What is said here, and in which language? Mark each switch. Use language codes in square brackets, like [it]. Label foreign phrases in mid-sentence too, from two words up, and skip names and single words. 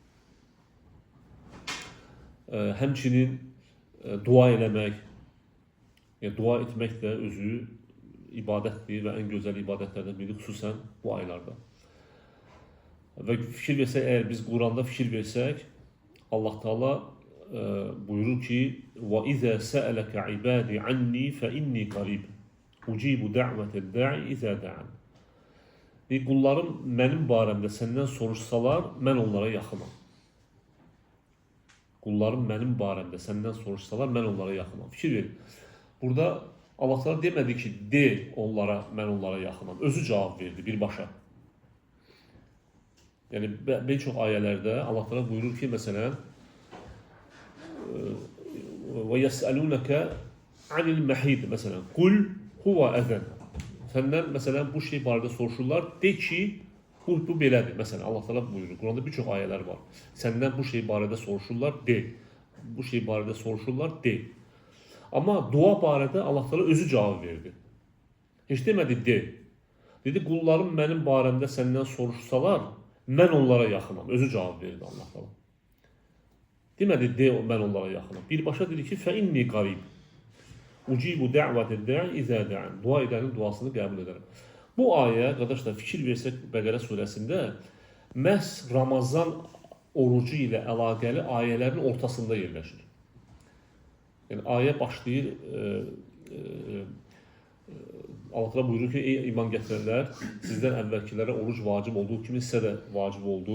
[az] Həmçinin dua eləmək. Yəni, dua etmək də özü ibadətdir və ən gözəl ibadətlərdən biri, xüsusən bu aylarda. Və fikir versək, əgər biz Quranda fikir versək, Allah Teala buyurur ki, [ar] وَإِذَا سَأَلَكَ عِبَادِ عَنِّي فَإِنِّي قَرِيبٌ أُجِيبُ دَعْوَةَ الدَّاعِ إِذَا دَعَنِ. [az] Qullarım mənim barəmdə səndən soruşsalar, mən onlara yaxınam. Qullarım mənim barəmdə səndən soruşsalar, mən onlara yaxınam. Fikir verin. Burada Allah Teala demədi ki, de onlara, mən onlara yaxınam. Özü cavab verdi birbaşa. Yəni, bir çox ayələrdə Allah Teala buyurur ki, məsələn, [ar] وَيَسْأَلُونَكَ عَنِ الْمَحِيدِ Məsələn, قُلْ هُوَ əzən. [az] Səndən, məsələn, bu şey barədə soruşurlar, de ki, bu belədir. Məsələn, Allah Teala buyurur, Quranda bir çox ayələr var. Səndən bu şey barədə soruşurlar, de. Bu şey barədə soruşurlar, de. Amma dua barədə Allah Teala özü cavab verdi. Heç demədi, de. Dedi, qullarım mənim barəmdə səndən soruşsalar, mən onlara yaxınam. Özü cavab verdi Allah Teala. Demədi, de, mən onlara yaxınam. Birbaşa dedi ki, [ar] فَإِنِّي قَرِيبٌ أُجِيبُ دَعْوَةَ الدَّاعِ إِذَا دَعَنِ. [az] Dua edənin duasını qəbul edərəm. Bu ayə, qardaşlar, fikir versək Bəqərə surəsində məhz Ramazan orucu ilə əlaqəli ayələrin ortasında yerləşir. Yəni, ayə başlayır, Allah Teala buyurur ki, ey iman gətirənlər, sizdən əvvəlkilərə oruc vacib olduğu kimi sizə də vacib oldu.